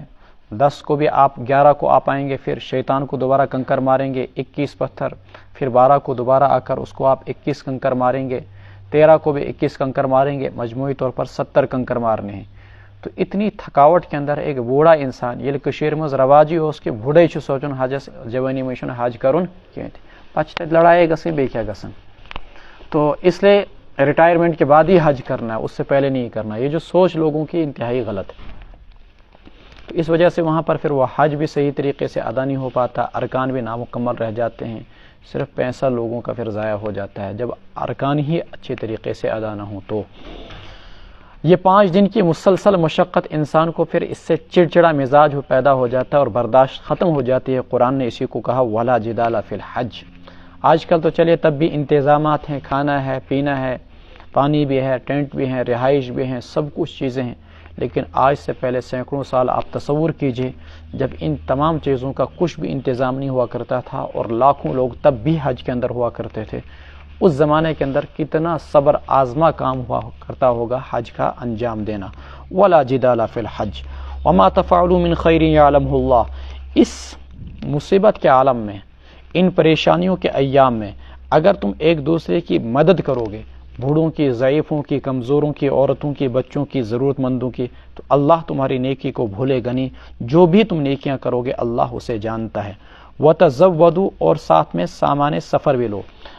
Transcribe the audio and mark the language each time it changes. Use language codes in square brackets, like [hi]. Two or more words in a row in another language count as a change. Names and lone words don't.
[ur] 10 کو بھی آپ 11 کو آپ آئیں گے، پھر شیطان کو دوبارہ کنکر ماریں گے 21 پتھر، پھر 12 کو دوبارہ آ کر اس کو آپ 21 کنکر ماریں گے، 13 کو بھی 21 کنکر ماریں گے، مجموعی طور پر 70 کنکر مارنے ہیں۔ تو اتنی تھکاوٹ کے اندر ایک بوڑھا انسان [ks] یہ کشیر مز رواجی [ur] ہو اس کے بوڑھے [ks] چھ سوچن حجس [ur] جوانی میں [ks] حج کرن کہیں پچھ لڑائی گسن بے کیا گسن، [ur] تو اس لیے ریٹائرمنٹ کے بعد ہی حج کرنا ہے، اس سے پہلے نہیں کرنا۔ یہ جو سوچ لوگوں کی انتہائی غلط ہے، تو اس وجہ سے وہاں پر پھر وہ حج بھی صحیح طریقے سے ادا نہیں ہو پاتا، ارکان بھی نامکمل رہ جاتے ہیں، صرف پیسہ لوگوں کا پھر ضائع ہو جاتا ہے جب ارکان ہی اچھے طریقے سے ادا نہ ہوں۔ تو یہ 5 دن کی مسلسل مشقت انسان کو پھر اس سے چڑچڑا مزاج پیدا ہو جاتا ہے اور برداشت ختم ہو جاتی ہے۔ قرآن نے اسی کو کہا [ar] وَلَا جِدَالَ فِي الْحَجِّ۔ [ur] آج کل تو چلیے تب بھی انتظامات ہیں، کھانا ہے، پینا ہے، پانی بھی ہے، ٹینٹ بھی ہیں، رہائش بھی ہیں، سب کچھ چیزیں ہیں، لیکن آج سے پہلے سینکڑوں سال آپ تصور کیجئے جب ان تمام چیزوں کا کچھ بھی انتظام نہیں ہوا کرتا تھا اور لاکھوں لوگ تب بھی حج کے اندر ہوا کرتے تھے، اس زمانے کے اندر کتنا صبر آزما کام ہوا کرتا ہوگا حج کا انجام دینا۔ [ar] وَلَا جِدَالَ فِي الْحَجِّ وَمَا تَفْعَلُوا مِنْ خَيْرٍ يَعْلَمْهُ اللَّهُ۔ [ur] اس مصیبت کے عالم میں، ان پریشانیوں کے ایام میں اگر تم ایک دوسرے کی مدد کرو گے، بوڑھوں کی، ضعیفوں کی، کمزوروں کی، عورتوں کی، بچوں کی، ضرورت مندوں کی، تو اللہ تمہاری نیکی کو بھولے گا نہیں۔ جو بھی تم نیکیاں کرو گے اللہ اسے جانتا ہے۔ وَتَزَوَّدُوا، اور ساتھ میں سامان سفر بھی لو۔